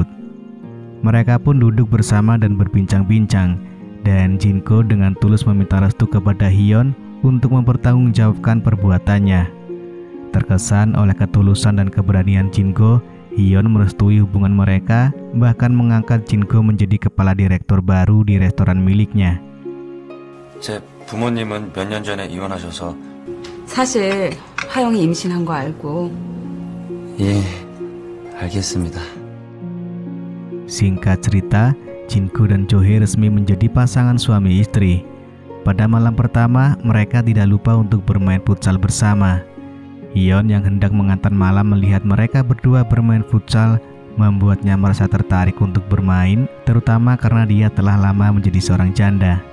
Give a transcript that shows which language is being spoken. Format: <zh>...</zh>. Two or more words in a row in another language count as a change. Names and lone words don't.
<id>Mereka pun duduk bersama dan berbincang-bincang, dan Jinko dengan tulus meminta restu kepada Hyun untuk mempertanggungjawabkan perbuatannya. Terkesan oleh ketulusan dan keberanian Jinko, Hyun merestui hubungan mereka, bahkan mengangkat Jinko menjadi kepala direktur baru di restoran miliknya.</id> <ko>제 부모님은 몇 년 전에 이혼하셔서 사실 하영이 임신한 거 알고. 예, 알겠습니다.</ko> <id>Singkat cerita, Jinko dan Johae resmi menjadi pasangan suami istri. Pada malam pertama, mereka tidak lupa untuk bermain futsal bersama. Hyun yang hendak mengantar malam melihat mereka berdua bermain futsal membuatnya merasa tertarik untuk bermain, terutama karena dia telah lama menjadi seorang janda.</id>